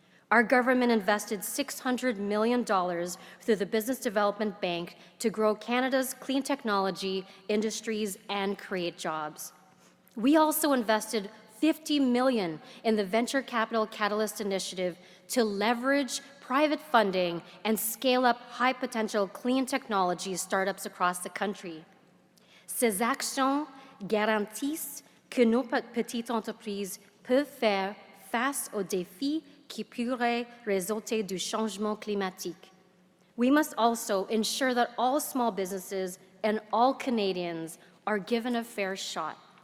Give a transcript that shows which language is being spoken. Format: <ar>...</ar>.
<en>Our government invested $600 million through the Business Development Bank to grow Canada's clean technology industries and create jobs. We also invested $50 million in the Venture Capital Catalyst Initiative to leverage private funding and scale up high-potential clean technology startups across the country.</en> <fr>Ces actions garantissent que nos petites entreprises peuvent faire face aux défis qui pourraient résulter du changement climatique.</fr> <en>We must also ensure that all small businesses and all Canadians are given a fair shot.</en>